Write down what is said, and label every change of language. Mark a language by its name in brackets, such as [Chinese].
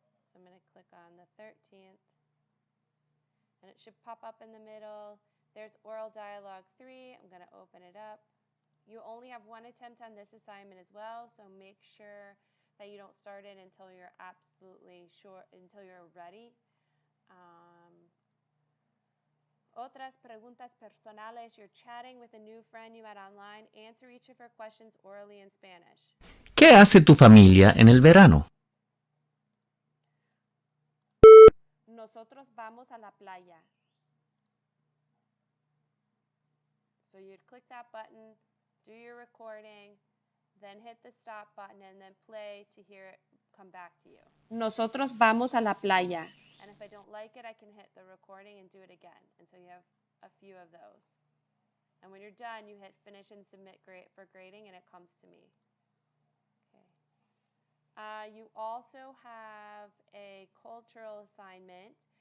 [English] So I'm going to click on the 13th. And it should pop up in the middle. There's oral dialogue 3. I'm going to open it up. You only have 1 attempt on this assignment as well, so make sure that you don't start it until you're absolutely sure, until you're ready. [Spanish] Otras preguntas personales. [English] You're chatting with a new friend you met online. Answer each of her questions orally in Spanish. [Spanish] ¿Qué hace tu familia en el verano? Nosotros vamos a la playa. [English] So you'd click that button, do your recording, then hit the stop button and then play to hear it come back to you. [Spanish] Nosotros vamos a la playa. [English] And if I don't like it, I can hit the recording and do it again. And so you have a few of those. And when you're done, you hit finish and submit for grading, and it comes to me. Okay. You also have a cultural assignment.